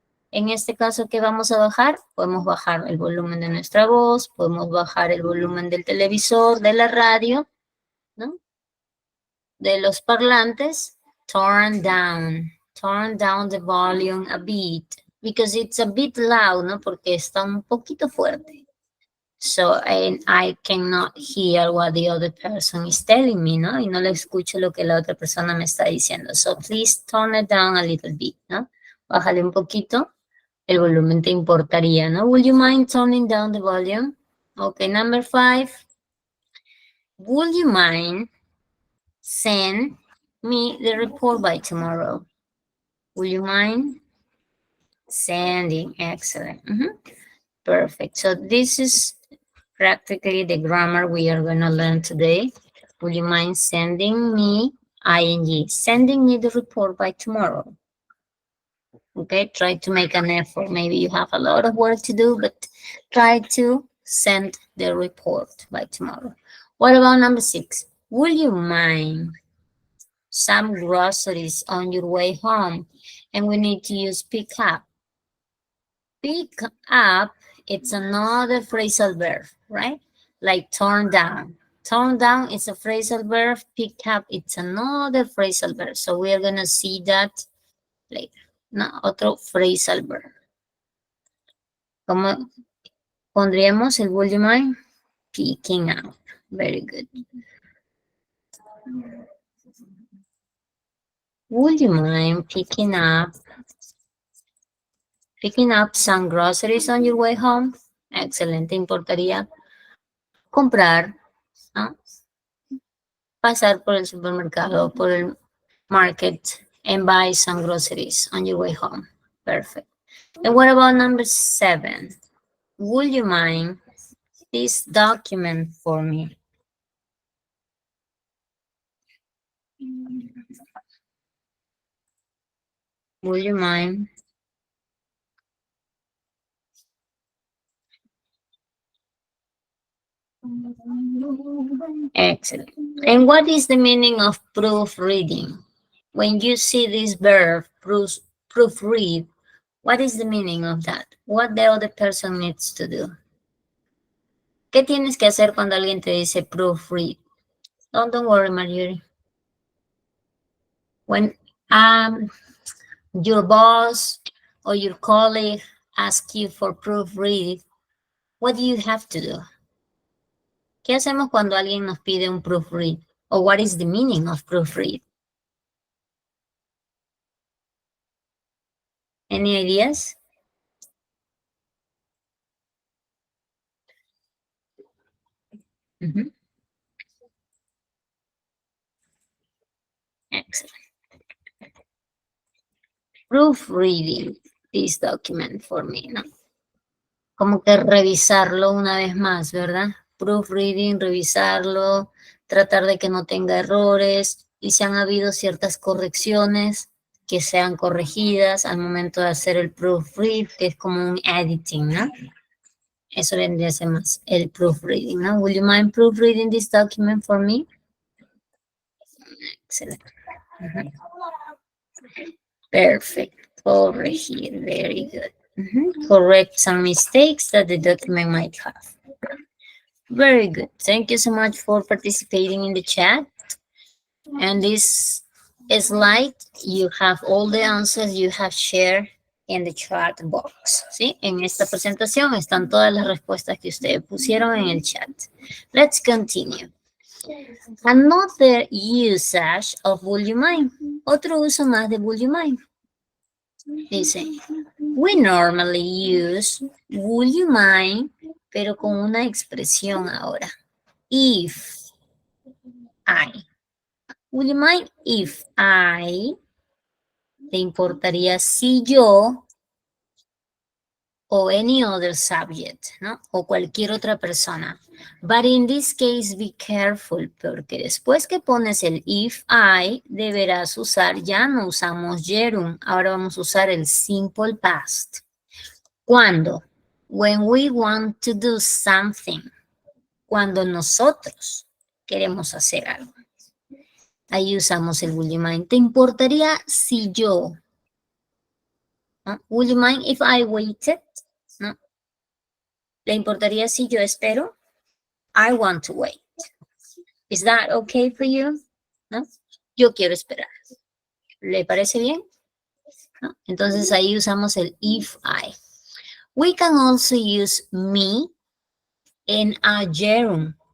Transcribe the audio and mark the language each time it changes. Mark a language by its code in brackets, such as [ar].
[es] En este caso, ¿qué vamos a bajar? Podemos bajar el volumen de nuestra voz, podemos bajar el volumen del televisor, de la radio, ¿no? De los parlantes. [en] Turn down the volume a bit, because it's a bit loud, ¿no? [es] Porque está un poquito fuerte. [en] So, and I cannot hear what the other person is telling me, ¿no? [es] Y no le escucho lo que la otra persona me está diciendo. [en] So, please turn it down a little bit, [es] ¿no? Bájale un poquito. El volumen te importaría, ¿no? [en] Would you mind turning down the volume? Okay, number 5. Would you mind send me the report by tomorrow? Would you mind sending? Excellent. Perfect. So this is practically the grammar we are going to learn today. Would you mind sending me, ing, sending me the report by tomorrow? Okay, try to make an effort. Maybe you have a lot of work to do, but try to send the report by tomorrow. What about number 6? Would you mind some groceries on your way home? And we need to use pick up. Pick up, it's another phrasal verb, right? Like turn down. Turn down is a phrasal verb. Pick up, it's another phrasal verb. So we are going to see that later. [es] No, otro phrasal verb. ¿Cómo pondríamos el would you mind? [en] Picking up. Very good. Would you mind picking up some groceries on your way home? [es] Excelente, importaría comprar, ¿no? Pasar por el supermercado, por el market, [en] and buy some groceries on your way home. Perfect. And what about number 7? Would you mind this document for me? Would you mind? Excellent. And what is the meaning of proofreading? When you see this verb, proofread, what is the meaning of that? What the other person needs to do? [es] ¿Qué tienes que hacer cuando alguien te dice proofread? [en] Don't worry, Marjorie. When your boss or your colleague asks you for proofread, what do you have to do? [es] ¿Qué hacemos cuando alguien nos pide un proofread? [en] Or what is the meaning of proofread? Any ideas? Excellent. Proofreading this document for me, ¿no? [es] Como que revisarlo una vez más, ¿verdad? Proofreading, revisarlo, tratar de que no tenga errores y si han habido ciertas correcciones que sean corregidas al momento de hacer el proofread, que es como un editing, ¿no? Eso vendría a ser más el proofreading, ¿no? [en] Would you mind proofreading this document for me? [es] Excelente. [en] Perfect. Corregir. Very good. Correct some mistakes that the document might have. Very good. Thank you so much for participating in the chat. And this slide, you have all the answers you have shared in the chat box. [es] ¿Sí? En esta presentación están todas las respuestas que ustedes pusieron en el chat. [en] Let's continue. Another usage of would you mind. [es] Otro uso más de would you mind. Dice, [en] we normally use would you mind, [es] pero con una expresión ahora. [en] If I. Would you mind if I? [es] ¿Te importaría si yo? O [en] any other subject, [es] ¿no? O cualquier otra persona. [en] But in this case, be careful, [es] porque después que pones el if I, deberás usar, ya no usamos gerund, ahora vamos a usar el simple past. ¿Cuándo? [en] When we want to do something. [es] Cuando nosotros queremos hacer algo. Ahí usamos el would you mind. ¿Te importaría si yo? ¿No? [en] Would you mind if I waited? [es] ¿No? ¿Le importaría si yo espero? [en] I want to wait. Is that okay for you? ¿No? [es] Yo quiero esperar. ¿Le parece bien? [en] ¿No? [es] Entonces ahí usamos el [en] if I. We can also use me en a gerund.